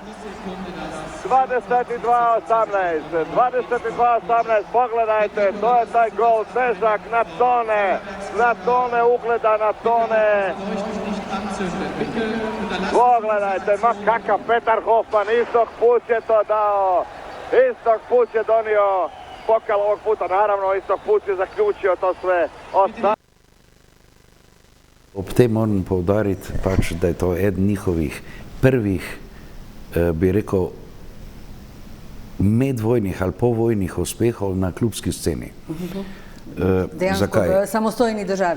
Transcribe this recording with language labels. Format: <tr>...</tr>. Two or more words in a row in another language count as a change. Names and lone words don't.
<hr>22-18, pogledajte, to je taj gol, težak na tone ugleda, na tone. Pogledajte, ma kakav Petar Hofman, Istok Puc je to dao. Istok Puc je donio pokal ovog puta, naravno Istok Puc je zaključio to sve.</hr> <sl>Ob tem moram poudariti, pač, da je to eden njihovih prvih, bi rekel, medvojnih ali povojnih uspehov na klubski sceni. Dejansko v samostojni državi.</sl>